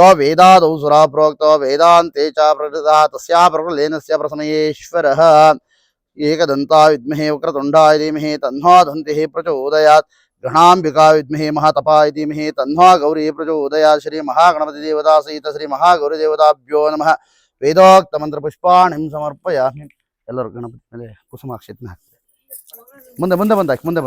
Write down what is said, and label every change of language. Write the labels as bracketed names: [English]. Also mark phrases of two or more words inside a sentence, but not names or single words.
[Sanskrit] वेदादौ सुरा प्रोक्तो वेदान्ते च प्रकृतः तस्या प्रकृलेनस्य प्रसमयेश्वरः एकदन्ता विद्महे वक्रतुण्डाय धीमहि तन्नो दन्तिः प्रचोदयात् गणाम्बिका विद्महे महातपाय धीमहि तन्नो गौरी प्रचोदयात् श्री महागणपति देवता सहित श्री महागौरी देवताभ्यो नमः वेदोक्त मंत्र पुष्पाणिं समर्पयामि [Kannada] ಎಲ್ಲರೂ ಗಣಪತಿ ಮೇಲೆ ಕುಸುಮಾಕ್ಷತೆನ ಹಾಕ್ತಾರೆ ಮುಂದೆ ಮುಂದೆ ಬಂದಾಕಿ